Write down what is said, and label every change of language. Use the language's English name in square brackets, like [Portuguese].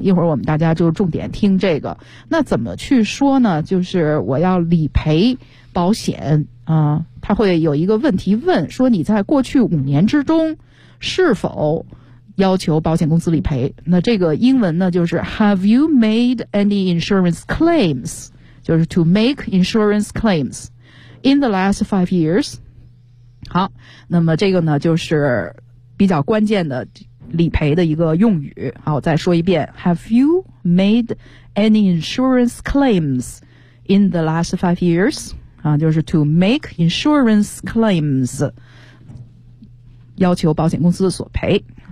[Chinese] 一会儿我们大家就重点听这个。那怎么去说呢？就是我要理赔保险啊，他会有一个问题问说，你在过去5年之中是否要求保险公司理赔？那这个英文呢，就是 [English] Have you made any insurance claims? [Chinese] 就是 [English] to make insurance claims in the last 5 years. [Chinese] 好，那么这个呢，就是比较关键的理赔的一个用语。好，再说一遍 [English] ，Have you made any insurance claims in the last 5 years? [Chinese] 啊，就是 [English] to make insurance claims. [Chinese] 要求保险公司索赔。